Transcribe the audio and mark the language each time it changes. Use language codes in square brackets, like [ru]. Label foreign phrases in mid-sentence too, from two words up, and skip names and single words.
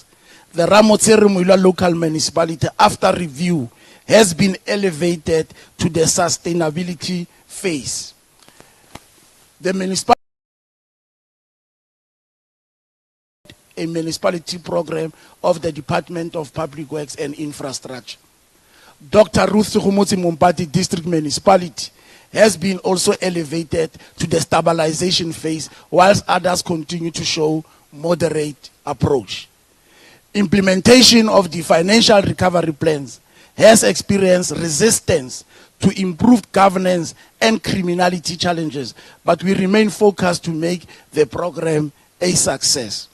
[en] The Ramotshere Moilwa local municipality, after review, has been elevated to the sustainability phase. The municipality, a municipality program of the Department of Public Works and Infrastructure. Dr. Ruth Sukhumotsi Mumpati district municipality has been also elevated to the stabilization phase, whilst others continue to show moderate approach. Implementation of the financial recovery plans has experienced resistance to improved governance and criminality challenges, but we remain focused to make the program a success.